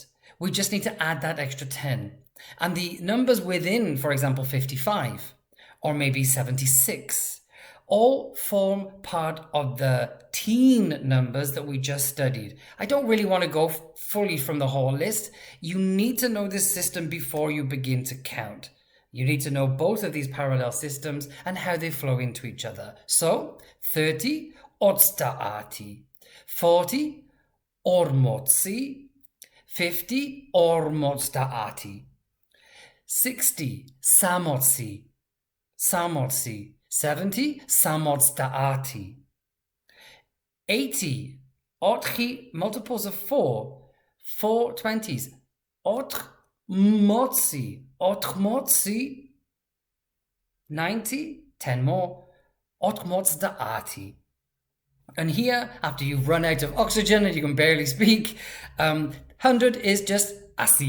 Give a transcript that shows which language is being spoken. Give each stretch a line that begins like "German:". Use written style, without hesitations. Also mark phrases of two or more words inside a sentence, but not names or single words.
English: We just need to add that extra 10. And the numbers within, for example, 55 or maybe 76, all form part of the teen numbers that we just studied. I don't really want to go fully from the whole list. You need to know this system before you begin to count. You need to know both of these parallel systems and how they flow into each other. So, 30, otsdaati. 40, ormotsi. 50, ormotsdaati. 60, samotsi. 70, samotsdaati. 80, otchi, multiples of 4 20s. Othmotsi. 90, 10 more. Ormotsdaati. And here, after you've run out of oxygen and you can barely speak, 100 is just asi.